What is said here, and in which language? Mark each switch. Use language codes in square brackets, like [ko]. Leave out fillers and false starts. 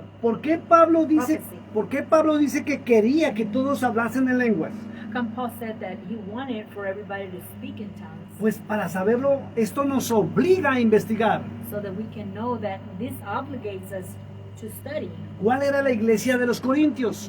[es] ¿por qué Pablo dice que quería que todos hablasen en lenguas? [en] come Paul said that he wanted for everybody to speak in tongues, [es] Pues para saberlo, esto nos obliga a investigar. [en] so that we can know that this obligates us to study [es] ¿Cuál era la iglesia de los Corintios?